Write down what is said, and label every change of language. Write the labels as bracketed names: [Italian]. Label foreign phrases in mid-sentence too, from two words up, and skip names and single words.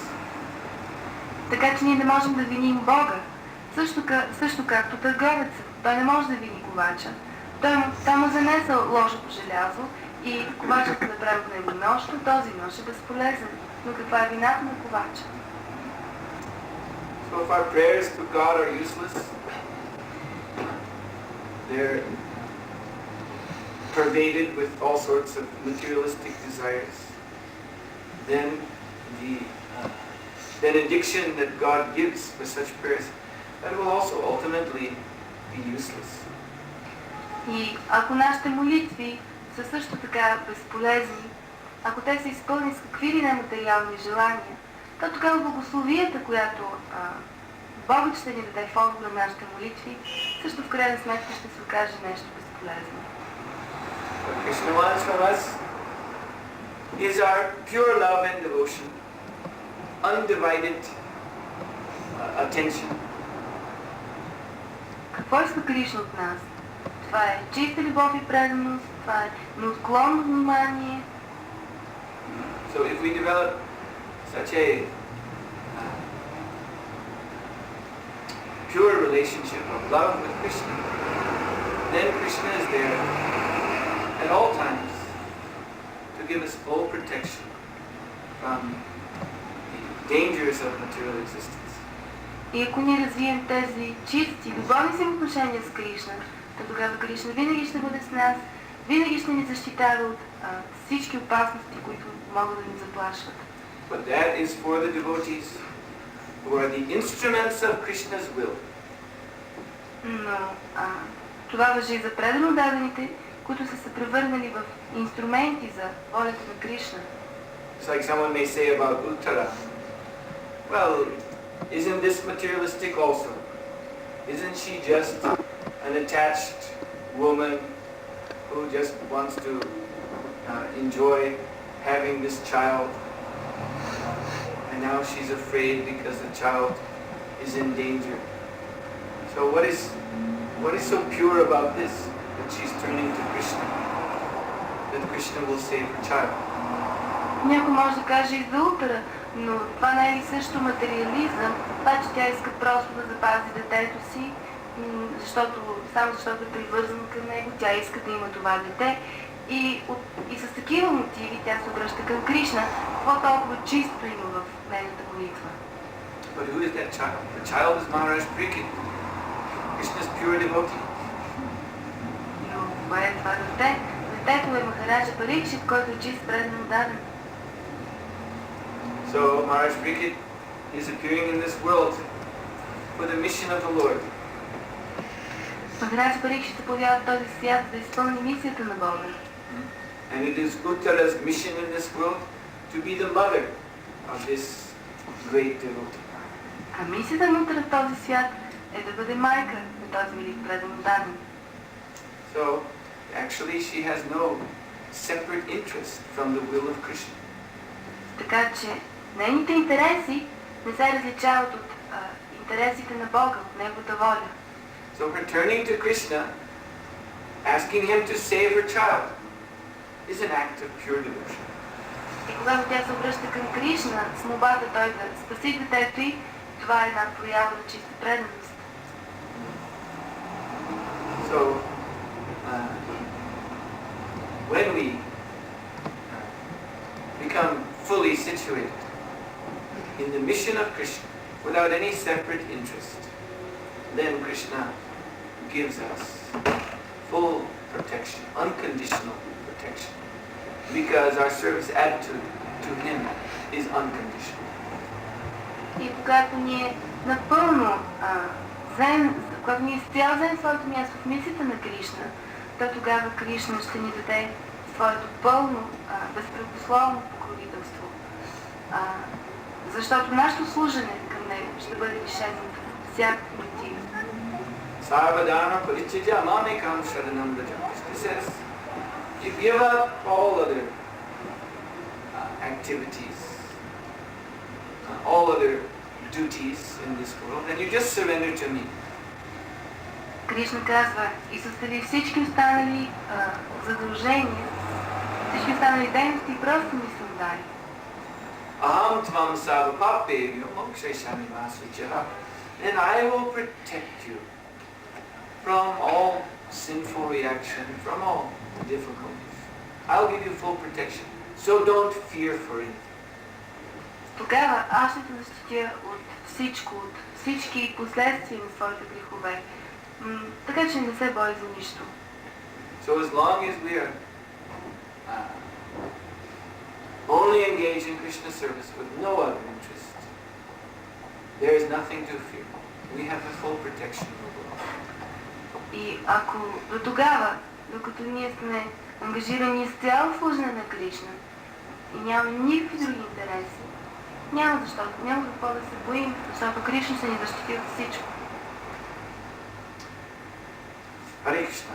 [Bulgarian] Така че ние не можем да виним Бога. Също както търговецът, той не може да вини ковача. Той му занесъл лошото желязо и ковачът направи от него нож, но този нож е безполезен. Но каква е вината на ковача? [English] So if our prayers to God are useless, they're pervaded with all sorts of materialistic desires, then the benediction that God gives for such prayers, that will also ultimately be useless. [Bulgarian] И ако нашите молитви са също така безполезни, ако те са изпълнени с какви ли нематериални желания, то тогава благословията, която Бог ще ни даде в отговор на нашите молитви, също в крайна сметка ще се окаже нещо безполезно. [English] What Krishna wants from us is our pure love and devotion, undivided attention. [Bulgarian] Какво иска Кришна от нас? Това е чиста любов и преданост, това е неотклонно внимание. [English] So if we develop such a pure relationship of love with Krishna, then Krishna is there at all times to give us full protection from the dangers of material existence. [Bulgarian] И ако ние развием тези чисти, любовни взаимоотношения с Кришна, то тогава Кришна винаги ще бъде с нас, винаги ще ни защитава от всички опасности, които могат да ни заплашват. [English] But that is for the devotees who are the instruments of Krishna's will. [Bulgarian] Но това важи и за предано дадените, които са се превърнали в инструменти за волята на Кришна. [English] It's like someone may say about Uttara, well, isn't this materialistic also? Isn't she just an attached woman who just wants to enjoy having this child, and now she's afraid because the child is in danger? So what is so pure about this, that she's turning to Krishna, that Krishna will save her child? [Bulgarian] Някой може да каже и за Утара, но това не е ли също материализъм? Това, че тя иска просто да запази детето си, само защото е привързана към него, тя иска да има това дете. И с такива мотиви тя се обръща към Кришна. Какво толкова чисто има в нейната молитва? [English] But who is that child? The child is Maharaj Parikshit, Krishna's pure devotee. [Bulgarian] Но кое е това дете? Детето е Махараджа Парикшит, който е чист предано даден. [English] So Maharaj Parikshit is appearing in this world for the mission of the Lord. [Bulgarian] Махараджа Парикшит се появява в този свят да изпълни мисията на Бога. [English] And it is Uttara's mission in this world to be the mother of this great devotee. [Bulgarian] А мисията на Утара в този свят е да бъде майка на този велик предано даден. [English] So actually she has no separate interest from the will of Krishna. [Bulgarian] Така че нейните интереси не се различават от интересите на Бога, от Неговата воля. [English] So her turning to Krishna, asking him to save her child, is an act of pure devotion. [Bulgarian] И когато тя се обръща към Кришна с молбата той да спаси детето й, това е една проява на чиста преданост. [English] So when we become fully situated in the mission of Krishna without any separate interest, then Krishna gives us full protection, unconditional protection, because our service attitude to him is unconditional. [Bulgarian] И когато ние напълно когато ние изцяло вземем своето място в мисията на Кришна, то тогава Кришна ще ни даде своето пълно, безпрекословно покровителство. Защото нашето служене към него ще бъде лишено от всякакви мотиви. [Sanskrit] सर्वधर्मान् परित्यज्य मामेकं शरणं व्रज. [English] Krishna says, you give up all other activities, all other duties in this world and you just surrender to me. [Bulgarian] Кришна казва, изостави всички останали задължения, всички останали дейности и просто ми се отдай. [Sanskrit] अहं त्वां सर्वपापेभ्यो मोक्षयिष्यामि मा शुचः. [English] And I will protect you from all sinful reaction, from all difficulties. I'll give you full protection. So don't fear for it. [Bulgarian] Тогава аз ще те защитя от всичко, от всички последствия на своите грехове. Така че не се бой за нищо. [English] So as long as we are only engaged in Krishna service with no other interest, there is nothing to fear. We have the full protection of the Lord. [Bulgarian] И ако до тогава, докато ние сме ангажирани изцяло в служене на Кришна и нямаме никакви други интереси, няма какво да се боим, защото Кришна ще ни защити от всичко. [Sanskrit] हरे कृष्ण.